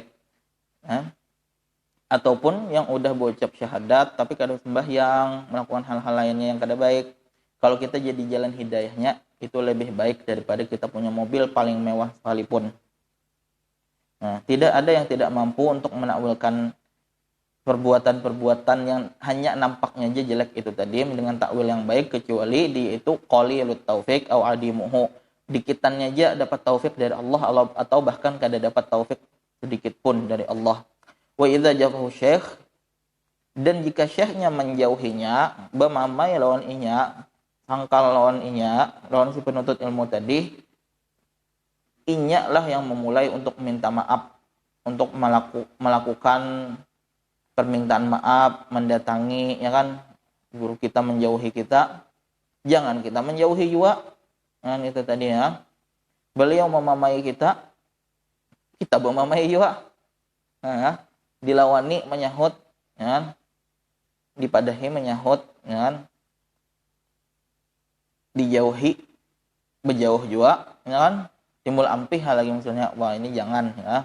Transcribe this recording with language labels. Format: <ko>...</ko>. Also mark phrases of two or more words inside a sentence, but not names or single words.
<bjn>Nah, ataupun yang udah berucap syahadat tapi kada sembahyang, melakukan hal-hal lainnya yang kada baik, kalau kita jadi jalan hidayahnya, itu lebih baik daripada kita punya mobil paling mewah sekalipun. Nah, tidak ada yang tidak mampu untuk menakwilkan perbuatan-perbuatan yang hanya nampaknya aja jelek itu tadi dengan takwil yang baik, kecuali di itu</bjn> <ar>قليل التوفيق أو عديمه,</ar> <bjn>dikitannya aja dapat taufik dari Allah atau bahkan kada dapat taufik sedikit pun dari Allah.</bjn> <ar>وإذا جفاه الشيخ,</ar> <bjn>dan jika syekhnya menjauhinya, bamamai lawan inya, sangkal lawan inya, lawan si penuntut ilmu tadi, inya lah yang memulai untuk minta maaf, untuk melakukan permintaan maaf, mendatangi, ya kan, guru kita menjauhi kita, jangan kita menjauhi juga, kan itu tadi ya. Beliau memamai kita memamai juga, nah, dilawani menyahut, ya kan, dipadahi menyahut, ya kan, dijauhi berjauh juga, ya kan, timbul ampih hal lagi misalnya, wah ini jangan, ya.</bjn>